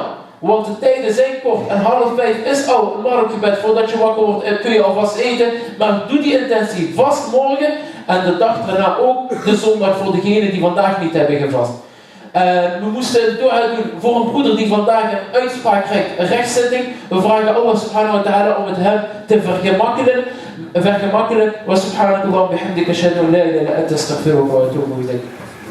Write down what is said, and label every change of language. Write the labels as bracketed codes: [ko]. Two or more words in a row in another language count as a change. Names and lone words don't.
[nl] Want de tijden zijn kort en 4:30 is al een marktgebed. Voordat je wakker wordt kun je alvast eten. Maar doe die intentie vast morgen en de dag daarna ook de zondag voor degenen die vandaag niet hebben gevast. We moesten dua doen voor een broeder die vandaag een uitspraak krijgt, een rechtszitting. We vragen [ar] الله سبحانه وتعالى [nl] om het hem te vergemakkelijken. [ar] وسبحانك اللهم وبحمدك أشهد أن لا إله إلا أنت أستغفرك وأتوب إليك.